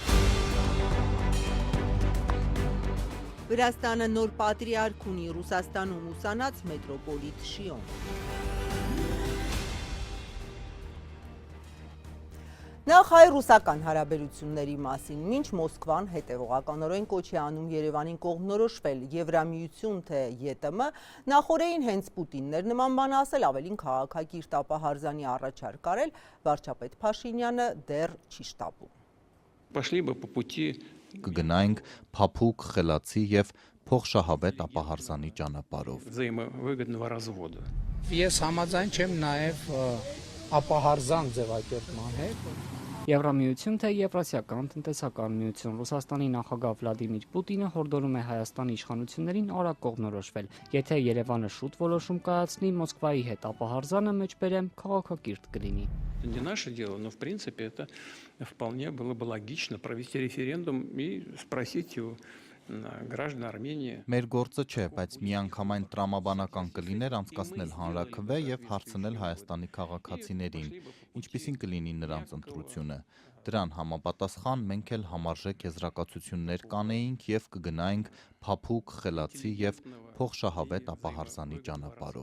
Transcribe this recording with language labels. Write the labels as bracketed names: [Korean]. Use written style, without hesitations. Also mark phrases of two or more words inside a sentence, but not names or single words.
[Armenian] Վրաստանը նոր պատրիարք ունի, Ռուսաստանում ուսանած մետրոպոլիտ Շիոն։ Նախ հայ-ռուսական հարաբերությունների մասին, մինչ Մոսկվան հետևողականորեն կոչ է անում Երևանին կողմնորոշվել Եվրամիություն, թե ԵՏՄ, նախօրեին հենց Պուտինն էր նման բան ասել, ավելին քաղաքակիրթ ապահարզանի առաջարկ արել, վարչապետ Փաշինյանը դեռ չի շտապում։ [Russian] Пошли бы по пути [Armenian] Կգնայինք փափուկ, խելացի եւ փոխշահավետ ապահարզանի ճանապարհով։ [Russian] взаимовыгодного развода. [Armenian] Ես համաձայն չեմ նաև ապահարզան ձևակերպման հետ։ Եվրամիություն, թե Եվրասիական տնտեսական միություն, Ռուսաստանի նախագահ Վլադիմիր Պուտինը հորդորում է Հայաստանի իշխանություններին արագ կողմնորոշվել։ Եթե Երևանը շուտ որոշում կայացնի Մոսկվայի հետ ապահարզանը մեջբերեմ քաղաքակիրթ կլինի։ [Russian] Это не наше дело, но в принципе это вполне было бы логично провести референдум и спросить у граждан Армении. [Armenian] Մեր գործը չէ, բայց միանգամայն տրամաբանական կլիներ անցկացնել հանրաքվե եւ հարցնել Հայաստանի քաղաքացիներին, ինչպիսին կլինի նրանց ընտրությունը։ Դրան համապատասխան մենք էլ համարժեք եզրակացություններ կանեինք եւ կգնայինք փափուկ, խելացի եւ փոխշահավետ ապահարզանի ճանապարհով։